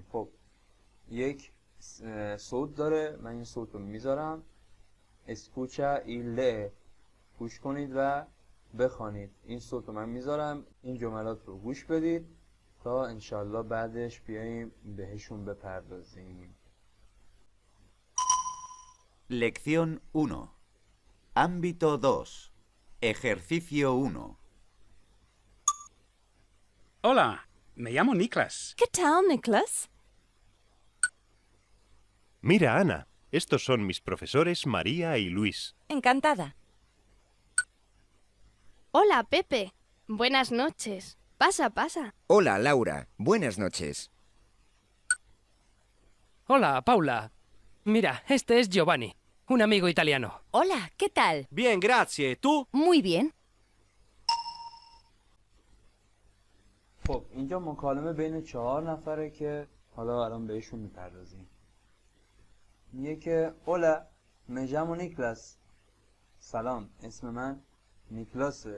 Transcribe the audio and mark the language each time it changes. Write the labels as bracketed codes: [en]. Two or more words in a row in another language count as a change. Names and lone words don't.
[fa] خب یک صوت داره، من این صوت رو میذارم، [es] escucha y lee, [fa] گوش کنید و بخوانید. این صوت رو من میذارم، این جملات رو گوش بدید تا انشالله بعدش بیاییم بهشون بپردازیم. [es] Lección 1. Ámbito 2. Ejercicio 1. Hola, me llamo Niklas. ¿Qué tal, Nicholas? Mira, Ana, estos son mis profesores María y Luis. Encantada. Hola, Pepe. Buenas noches. Pasa, pasa. Hola, Laura. Buenas noches. Hola, Paula. Mira, este es Giovanni, un amigo italiano. Hola, ¿qué tal? Bien, grazie. ¿Tú? Muy bien. [fa] خب اینجا مکالمه بین 4 نفره که حالا الان بهشون میپردازیم. میگه که اولا مجمو نیکلاس، سلام اسم من نیکلاسه.